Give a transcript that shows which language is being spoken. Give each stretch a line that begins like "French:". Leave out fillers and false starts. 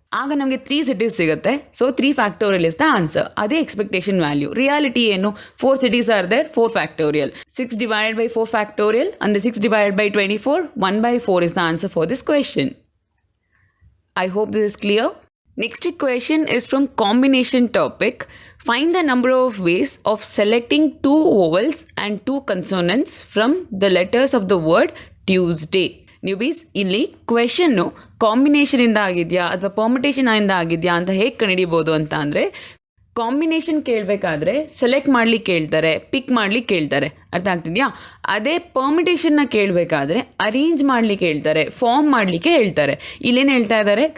Kannada: ಆಗ ನಮಗೆ 3 cities ಸಿಗುತ್ತೆ.
English: So 3 factorial is the answer. ಅದೇ expectation value. Reality ಏನು? 4 cities are there, 4 factorial. 6 divided by 4 factorial and the 6 divided by 24, 1/4 is the answer for this question. I hope this is clear. Next question is from combination topic. Find the number of ways of selecting 2 vowels and 2 consonants from the letters of the word Tuesday.
Kannada: ನ್ಯೂಬೀಸ್, ಇಲ್ಲಿ question ಕಾಂಬಿನೇಷನಿಂದ ಆಗಿದೆಯಾ ಅಥವಾ ಪರ್ಮಿಟೇಷನಿಂದ ಆಗಿದೆಯಾ ಅಂತ ಹೇಗೆ ಕಂಡುಹಿಡಿಬೋದು ಅಂತ ಅಂದರೆ, combination ಕೇಳಬೇಕಾದ್ರೆ select ಮಾಡ್ಲಿಕ್ಕೆ ಕೇಳ್ತಾರೆ, ಪಿಕ್ ಮಾಡ್ಲಿಕ್ಕೆ ಕೇಳ್ತಾರೆ, ಅರ್ಥ ಆಗ್ತಿದೆಯಾ? ಅದೇ ಪರ್ಮಿಟೇಷನ್ನ ಕೇಳಬೇಕಾದ್ರೆ ಅರೇಂಜ್ ಮಾಡ್ಲಿಕ್ಕೆ ಹೇಳ್ತಾರೆ, ಫಾರ್ಮ್ ಮಾಡಲಿಕ್ಕೆ ಹೇಳ್ತಾರೆ. ಇಲ್ಲೇನು ಹೇಳ್ತಾ ಇದ್ದಾರೆ?